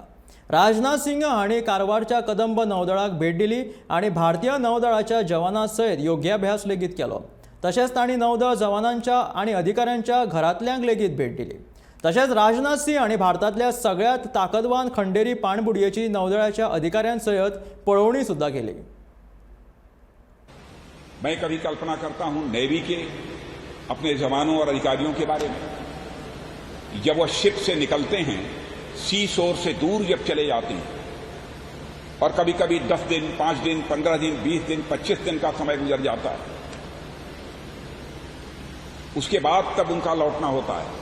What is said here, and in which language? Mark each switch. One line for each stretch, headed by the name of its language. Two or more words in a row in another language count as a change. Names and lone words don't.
Konkani: राजनाथ सिंग हांणी कारवारच्या कदंब नौदळाक भेट दिली आनी भारतीय नौदळाच्या जवानां सयत योग्याभ्यास लेगीत केलो। तशेंच तांणी नौदळ जवानांच्या आनी अधिकाऱ्यांच्या घरांतल्यांक लेगीत भेट दिली। तशेंच राजनाथ सिंग हांणी भारतांतल्या सगळ्यात ताकदवान खंडेरी पाणबुडयेची नौदळाच्या अधिकाऱ्यांसयत पळोवणी सुद्दां केली।
Hindi: मैं कभी कल्पना करता हूं नेवी के अपने जवानों और अधिकारियों के बारे में, जब वह शिप से निकलते हैं,
English: sea shore
Hindi: से दूर जब चले जाते हैं और कभी कभी 10 दिन, 5 दिन, 15 दिन, 20 दिन, 25 दिन का समय गुजर जाता है, उसके बाद तब उनका लौटना होता है।